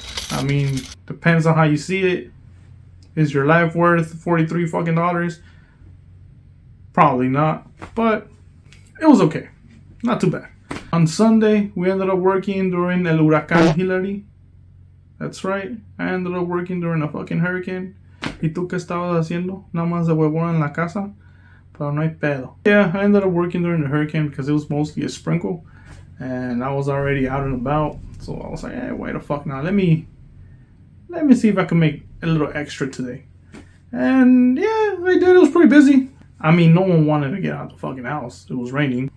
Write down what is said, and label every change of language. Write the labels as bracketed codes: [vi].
[en] I mean, depends on how you see it. Is your life worth $43 fucking dollars? Probably not, but it was okay. Not too bad. On Sunday, we ended up working during El Huracán Hillary. That's right. I ended up working during a fucking hurricane. [es] ¿Y tú qué estabas haciendo? Nada más de huevón en la casa. Pero no hay pedo. [en] Yeah, I ended up working during the hurricane because it was mostly a sprinkle. And I was already out and about. So I was like, hey, wait the fuck now. Let me see if I can make a little extra today. And yeah, I did. It was pretty busy. I mean, no one wanted to get out of the fucking house. It was raining.